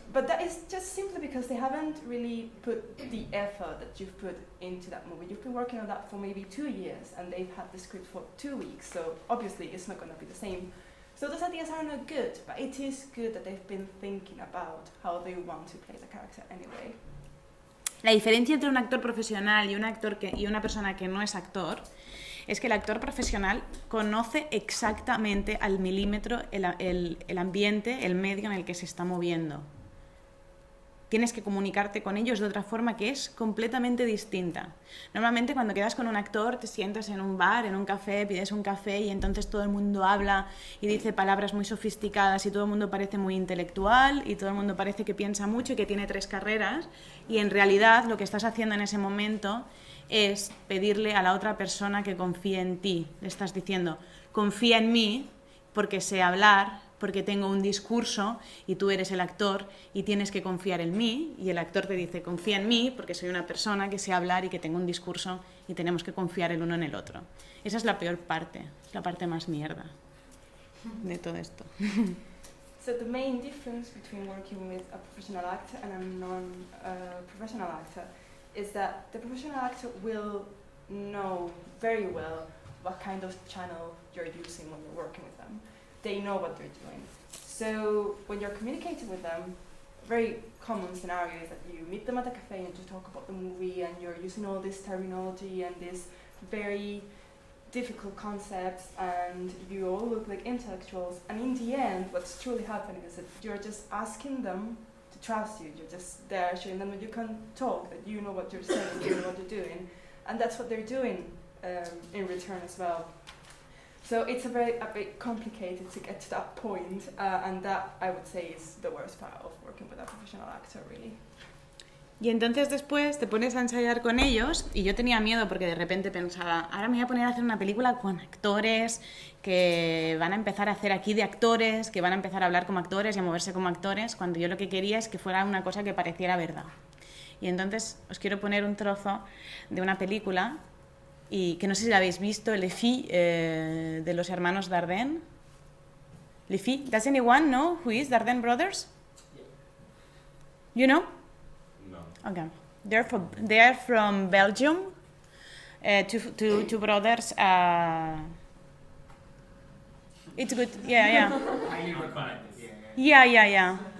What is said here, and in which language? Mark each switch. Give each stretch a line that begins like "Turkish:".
English: But that is just simply because they haven't really put the effort that you've put into that movie. You've been working on that for maybe 2 years, and they've had the script for 2 weeks, so obviously it's not going to be the same. So those ideas are not good, but it is good that they've been thinking about how they want to play the character anyway.
Spanish: La diferencia entre un actor profesional y una persona que no es actor es que el actor profesional conoce exactamente al milímetro el ambiente, el medio en el que se está moviendo. tienes que comunicarte con ellos de otra forma que es completamente distinta. Normalmente cuando quedas con un actor te sientas en un bar, en un café, pides un café y entonces todo el mundo habla y dice palabras muy sofisticadas y todo el mundo parece muy intelectual y todo el mundo parece que piensa mucho y que tiene 3 carreras y en realidad lo que estás haciendo en ese momento es pedirle a la otra persona que confíe en ti. Le estás diciendo, confía en mí porque sé hablar, porque tengo un discurso y tú eres el actor y tienes que confiar en mí, y el actor te dice confía en mí porque soy una persona que sé hablar y que tengo un discurso y tenemos que confiar el uno en el otro. Esa es la peor parte, es la parte más mierda de todo esto.
English: So the main difference between working with a professional actor and a non-professional actor is that the professional actor will know very well what kind of channel you're using when you're working with them. They know what they're doing. So when you're communicating with them, a very common scenario is that you meet them at a cafe and you talk about the movie and you're using all this terminology and this very difficult concepts and you all look like intellectuals, and in the end what's truly happening is that you're just asking them to trust you. You're just there showing them that you can talk, that you know what you're saying, you know what you're doing, and that's what they're doing in return as well. So it's a bit complicated to get to that point, and that I would say is the worst part of working with a professional actor, really.
Spanish: Y entonces después te pones a ensayar con ellos y yo tenía miedo porque de repente pensaba, ahora me voy a poner a hacer una película con actores que van a empezar a hacer aquí de actores, que van a empezar a hablar como actores y a moverse como actores, cuando yo lo que quería es que fuera una cosa que pareciera verdad. Y entonces os quiero poner un trozo de una película y que no sé si la habéis visto, Les Filles, de los hermanos Dardenne.
English: Les Filles, does anyone know who is Dardenne brothers? You know? Okay, they are from Belgium. Two brothers. It's good. Yeah. Yeah.